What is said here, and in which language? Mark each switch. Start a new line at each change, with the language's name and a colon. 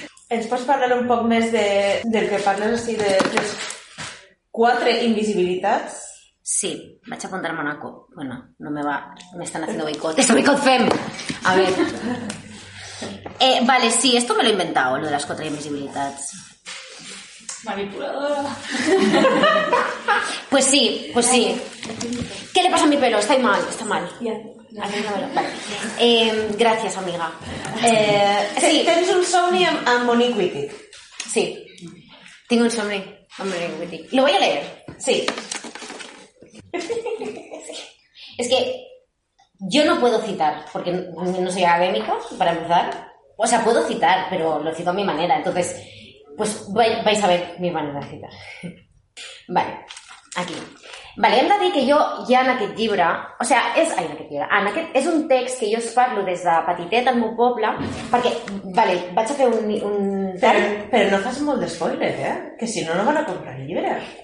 Catalan: Ens pots parlar un poc més del que parles així de les quatre invisibilitats? Sí, vaig apuntar-me una cosa. Bueno,
Spanish: no me va... M'estan haciendo boicot. ¡Eso boicot fem! A ver... vale, sí, esto me lo he inventado, lo de las cuatro invisibilidades. Manipuladora. Pues sí, pues sí. ¿Qué le pasa a mi pelo? Está mal, está mal. Ya. Yeah. Vale. Gracias, amiga. Sí. ¿Tienes un somni a Monique Wittig? Sí. Tengo un somni a Monique Wittig. ¿Lo voy a leer? Sí. Es que... Yo no puedo citar, porque no soy académico, para empezar. O sea, puedo citar, pero lo cito a mi manera. Entonces, pues vais a ver mi manera de citar. Vale, aquí.
Catalan: Vale, hem de dir que jo, ja en aquest llibre... O sea, és un text que jo us parlo des de petitet al meu poble, perquè, vale, vaig a fer un... Però no fas molt d'espoiler, que si no, no van a comprar el llibre.